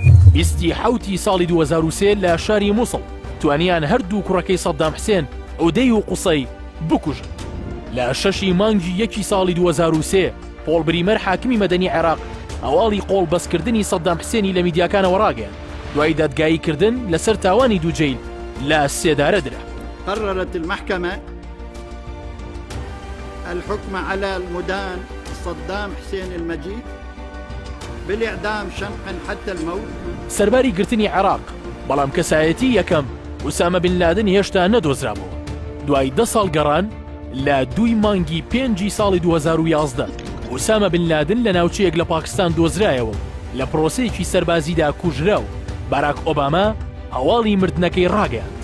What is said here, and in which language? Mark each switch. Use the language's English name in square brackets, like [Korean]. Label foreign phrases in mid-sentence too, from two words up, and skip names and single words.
[Central Kurdish] 27 ساڵی 2003 لە شاری مووسڵ توانیان هەردوو کوڕەکەی سەدام حسێن ئەودەی و قوسەی بکوژن. لە 6 مانگی 1 ساڵی 2003 پۆڵ بریمەر حاکمی مەدەنی عێراق هەواڵی قۆڵ بەسکردنی سەدام حسێنی لە میدیاکانەوە ڕاگەیاند دوای دادگاییکردن لەسەر تاوانی دووجەیل لە سێدارە درا. [Arabic] قررت المحكمة الحكم على المدان صدام حسين المجيد بالإعدام شنقا حتى الموت. [Central Kurdish] سەرباری گرتنی عێراق بەڵام کەسایەتی یەکەم ئوسامە بن لادن هێشتا نەدۆزرابەوە. دوای 10 ساڵ گەڕان لە 2 مانگی 5 ساڵی 2011 ئوسامە بن لادن لە ناوچەیەک لە پاکستان دۆزرایەوە لە پرۆسەیەکی سەربازیدا کوژرا و باراک ئۆباما هەواڵی مردنەکەی ڕاگەیاند.